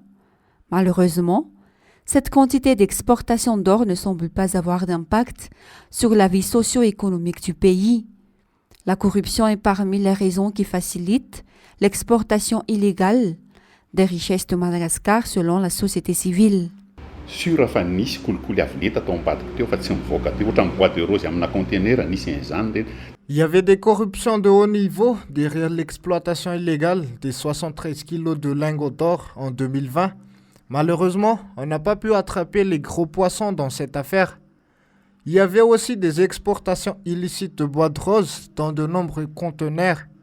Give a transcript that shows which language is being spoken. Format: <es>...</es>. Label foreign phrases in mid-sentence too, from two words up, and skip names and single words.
<fr>Malheureusement, cette quantité d'exportation d'or ne semble pas avoir d'impact sur la vie socio-économique du pays. La corruption est parmi les raisons qui facilitent l'exportation illégale des richesses de Madagascar selon la société civile.</fr> <mg>Sûr fa nisy kolikoly avy leta tao ambadika teo fa tsy mivoaka teo ohatran'ny</mg> <fr>bois de rose</fr> <mg>amina conteneur nisy an'izany reny.</mg> <fr>Il y avait des corruptions de haut niveau derrière l'exploitation illégale des 73 kilos de lingots d'or en 2020. Malheureusement, on n'a pas pu attraper les gros poissons dans cette affaire. Il y avait aussi des exportations illicites de bois de rose dans de nombreux conteneurs.</fr>